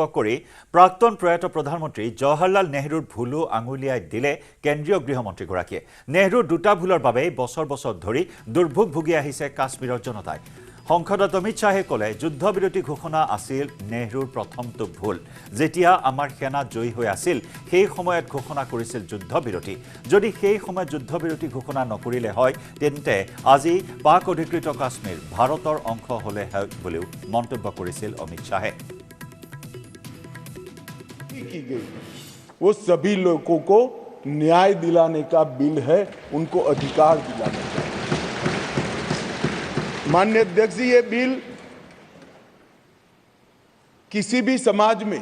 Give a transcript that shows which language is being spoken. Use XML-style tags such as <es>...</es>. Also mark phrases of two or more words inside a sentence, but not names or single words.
<as>কৰি প্ৰাক্তন প্ৰয়াত প্ৰধানমন্ত্ৰী জৱাহৰলাল নেহৰুৰ ভুলো আঙুলিয়াই দিলে কেন্দ্ৰীয় গৃহমন্ত্ৰীগৰাকীয়ে নেহৰুৰ দুটা ভুলৰ বাবে বছৰ বছৰ ধৰি দুৰ্ভোগ ভুগি আহিছে কাশ্মীৰৰ জনতাই সংসদত অমিত শ্বাহে ক'লে যুদ্ধবিৰতি ঘোষণা আছিল নেহৰুৰ প্ৰথমটো ভুল যেতিয়া আমাৰ সেনা জয়ী হৈ আছিল সেই সময়ত ঘোষণা কৰিছিল যুদ্ধবিৰতি যদি সেই সময়ত যুদ্ধবিৰতি ঘোষণা নকৰিলে হয় তেন্তে আজি পাক অধিকৃত কাশ্মীৰ ভাৰতৰ অংশ হ'লে হয় বুলিও মন্তব্য কৰিছিল অমিত শ্বাহে</as> <hi>वो सभी लोगों को न्याय दिलाने का बिल है उनको अधिकार दिलाने का माननीय अध्यक्ष जी ये बिल किसी भी समाज में</hi>